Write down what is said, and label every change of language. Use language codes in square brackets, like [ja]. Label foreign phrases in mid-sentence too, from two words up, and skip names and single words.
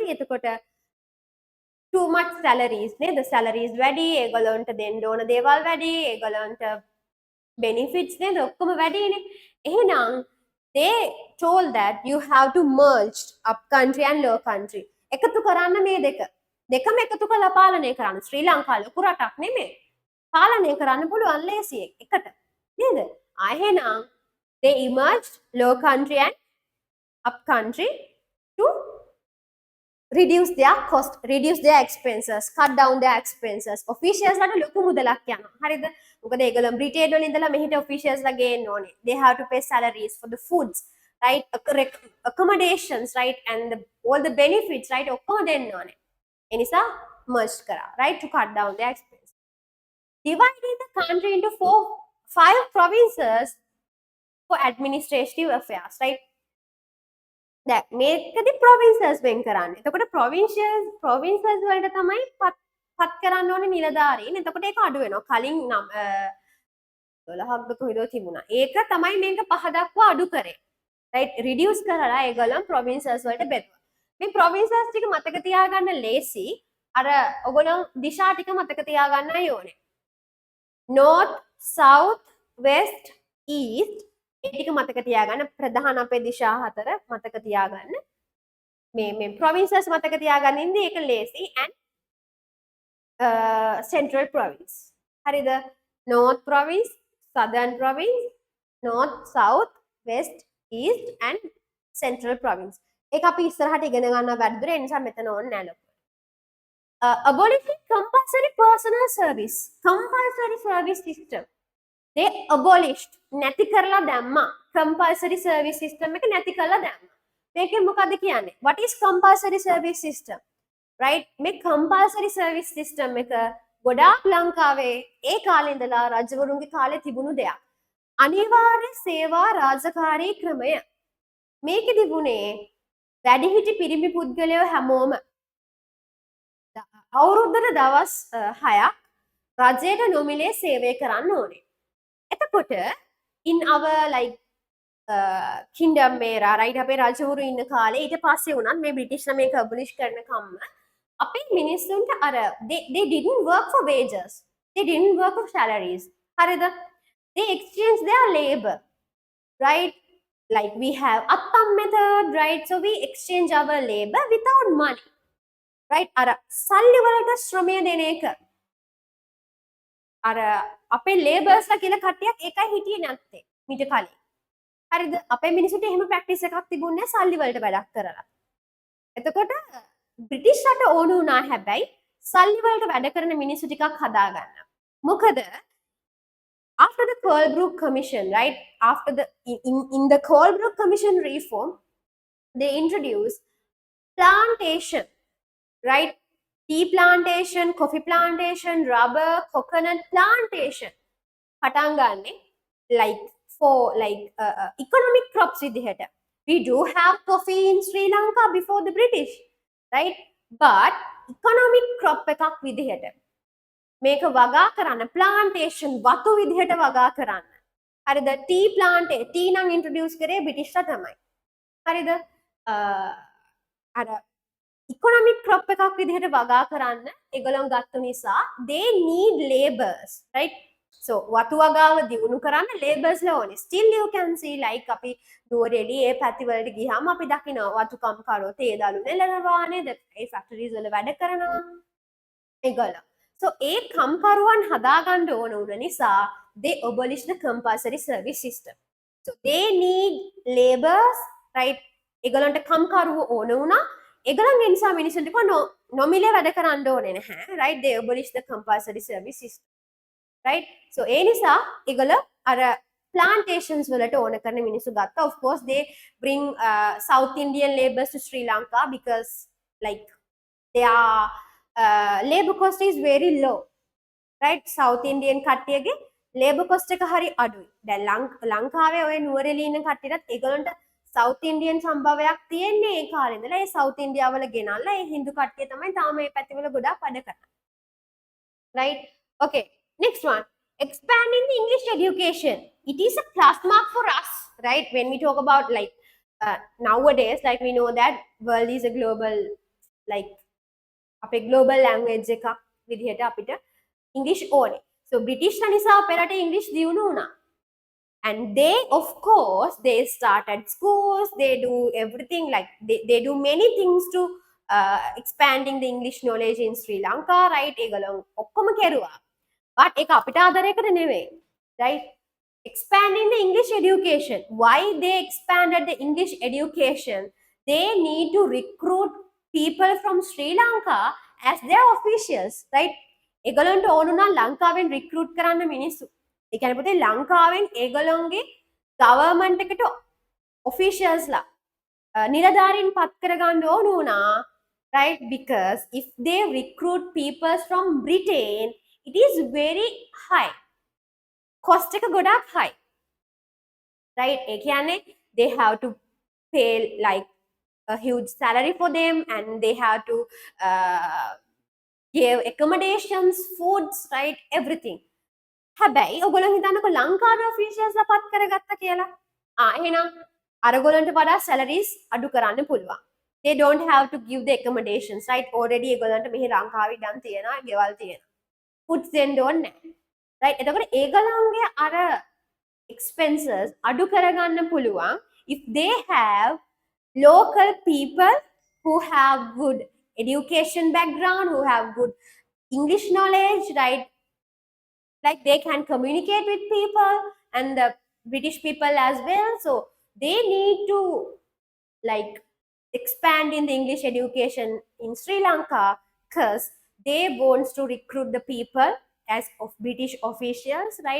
[si] එතකොට [en] too much salaries [si] නේද? salaries වැඩි, ඒගොල්ලන්ට දෙන්න ඕන දේවල් වැඩි, ඒගොල්ලන්ට benefits නේද? ඔක්කොම වැඩිනේ. [en] එහෙනම් they told that you have to merge up country and low country. [si] එකතු කරන්න මේ දෙකම එකතු කරලා පාලනය කරන්න. ශ්‍රී ලංකාව ලොකු රටක් නෙමෙයි. පාලනය කරන්න පුළුවන් ලේසියෙන් එකට. නේද? [en] එහෙනම් they emerged low country and up country to reduce their cost, reduce their expenses, cut down their expenses. [si] officials ලට ලොකු මුදලක් යනවා. හරිද? මොකද ඒගොල්ලෝ බ්‍රිටේන් වල ඉඳලා මෙහෙට officials ලා ගේන්න ඕනේ. [en] They have to pay salaries for the foods, right? accommodations, right? And all the benefits, right? [si] ඔක්කොම දෙන්න ඕනේ. ඒ නිසා merge කරා, [en] right? To cut down their expenses. Dividing the country into 5 provinces for administrative affairs, right? [si] දැන් මේකදී provinces වෙන් කරන්නේ. එතකොට provinces වලට තමයි පත් කරන්න ඕනේ නිලධාරීන්. එතකොට ඒක අඩු වෙනවා. කලින් 12ක්ද කොහෙද තිබුණා. ඒක තමයි මේක 5 දක්වා අඩු කරේ. [en] right? reduce [si] කරලා ඒගොල්ලන් provinces වලට බෙදුවා. මේ provinces ටික මතක තියාගන්න ලේසි. අර ඔයගොල්ලන් දිශා ටික මතක තියාගන්නයි ඕනේ. [en] north, south, west, east [si] ඒ ටික මතක තියාගන්න. ප්‍රධාන අපේ දිශා 4 මතක තියාගන්න. මේ provinces මතක තියාගන්න ඉන්නේ ඒක ලේසි. [en] and central province. හරිද? north province, southern province, north, south, west, east and central province. [si] ඒක අපි ඉස්සරහට ඉගෙන ගන්නවා වැඩිදුර. ඒ නිසා මෙතන ඕනේ නැහැ ලොකු. [en] Abolishing compulsory personal service. Compulsory service system. They abolished, [si] නැති කරලා දැම්මා. [en] compulsory service system [si] එක නැති කරලා දැම්මා. මේකෙන් මොකද කියන්නේ? [en] What is compulsory service system? [si] right? මේ [en] compulsory service system [si] එක ගොඩාක් ලංකාවේ ඒ කාලේ ඉඳලා රජවරුන්ගේ කාලේ තිබුණු දෙයක්. අනිවාර්ය සේවා රාජකාරී ක්‍රමය. මේකෙදි වුණේ වැඩිහිටි පිරිමි පුද්ගලයෝ හැමෝම අවුරුද්දට දවස් 6ක් රජයට නොමිලේ සේවය කරන්න ඕනේ. එතකොට [en] in our kingdom [si] මේරා right අපේ රජවරු ඉන්න කාලේ ඊට පස්සේ වුණත් මේ බ්‍රිටිෂ්ලා මේක abolish කරනකම්ම අපේ මිනිස්සුන්ට අර [en] they didn't work for wages, they didn't work for salaries. [si] හරිද? [en] they exchange their labor, right? like we have attam method, right? so we exchange our labor without money, right? [si] අර සල්ලි වලට ශ්‍රමය දෙන එක. අර අපේ laborsලා කියලා කට්ටියක් ඒකයි හිටියේ නැත්තේ මීට කලින්. හරිද? අපේ මිනිස්සුන්ට එහෙම ප්‍රැක්ටිස් එකක් තිබුණේ නැහැ සල්ලි වලට වැඩක් කරලා. එතකොට බ්‍රිටිෂ් රට ඕන වුණා හැබැයි සල්ලි වලට වැඩ කරන මිනිස්සු ටිකක් හදාගන්න. [en] මොකද After the Colebrook Commission, right? After the in the Colebrook Commission reform, they introduced plantation, right? Tea plantation, coffee plantation, rubber, coconut plantation. Patangane, like for like economic crops විදිහට. We do have coffee in Sri Lanka before the British, right? But economic crop [si] එකක් විදිහට. මේක වගා කරන්න plantation වතු විදිහට වගා කරන්න. හරිද? [en] tea plantation tea [si] නම් introduce කරේ British ලා තමයි. හරිද? අර [en] economic crop [si] එකක් විදිහට වගා කරන්න ඒගොල්ලෝ ගත්තු නිසා [en] they need labours, right? [si] So වතු වගාව දියුණු කරන්න labours ලා ඕනේ. [en] Still you can see like [si] අපි නුවරඑළිය ඒ පැති වලට ගියාම අපි දකිනවා වතු කම්කරුවෝ තේ දළු නෙලනවා නේද? ඒ factories වල වැඩ කරනවා ඒගොල්ලෝ. So ඒ කම්කරුවන් හදාගන්න ඕන උන නිසා [en] they abolish the compulsory service system. So they need labours, right? [si] ඒගොල්ලන්ට කම්කරුවෝ ඕන වුණා. ඒගොල්ලන් ඒ නිසා මිනිස්සුන්ට කිව්වා නොමිලේ වැඩ කරන්න ඕනේ නැහැ, [en] right? They abolish the compulsory service system, right? [si] So ඒ නිසා ඒගොල්ලෝ අර plantations වලට ඕන කරන මිනිස්සු ගත්තා. [en] Of course they bring South Indian labours to Sri Lanka because like their labor cost is very low, right? [si] South Indian කට්ටියගේ [en] labor cost [si] එක හරි අඩුයි. දැන් ලංකාවේ ඔය නුවරඑළිය ඉන්න කට්ටියටත් ඒගොල්ලන්ට South Indian සම්භවයක් තියෙන්නේ ඒ කාලේ ඉඳලා. ඒ South India වල ගෙනල්ලා ඒ හින්දු කට්ටිය තමයි තාම මේ පැතිවල ගොඩාක් වැඩ කරන්නේ. [en] Right? Okay. Next one. Expanding the English education. It is a plus mark for us, right? When we talk about like nowadays, like we know that world is a global, like අපේ global language [si] එකක් විදිහට අපිට English ඕනේ. So British ලා නිසා අපේ රටේ English දියුණු වුණා. [en] And they, of course, they started schools, they do everything, like they do many things to expanding the English knowledge in Sri Lanka, right? [si] ඒගොල්ලෝ ඔක්කොම කෙරුවා. But ඒක අපිට ආදරයකට නෙවෙයි, [en] right? Expanding the English education. Why they expanded the English education? They need to recruit people from Sri Lanka as their officials, right? [si] ඒගොල්ලන්ට ඕන උනා ලංකාවෙන් recruit කරන්න මිනිස්සු. ඒ කියන්නේ පුතේ ලංකාවෙන් ඒගොල්ලොන්ගේ government එකට officials ලා නිලධාරීන් පත් කරගන්න ඕන උනා, [en] right? Because if they recruit people from Britain, it is very high. Cost [si] එක ගොඩාක් [en] high, right? [si] ඒ කියන්නේ [en] they have to pay like a huge salary for them and they have to give accommodations, foods, right? Everything. [si] හැබැයි ඔයගොල්ලෝ හිතන්නකෝ ලංකාවේ officials ලා පත් කරගත්තා කියලා. එහෙනම් අරගොල්ලන්ට වඩා salaries අඩු කරන්න පුළුවන්. [en] They don't have to give the accommodations, right? [si] Already ඒගොල්ලන්ට මෙහි ලංකාවේ ඉඩම් තියෙනවා, ගෙවල් තියෙනවා. Foods දෙන්න ඕනේ නැහැ. Right? එතකොට ඒගොල්ලන්ගේ අර expenses අඩු කරගන්න පුළුවන් [en] if they have local people who have good education background, who have good English knowledge, right? Like they can communicate with people and the British people as well. So they need to like expand in the English education in Sri Lanka because they wants to recruit the people as of British officials, right?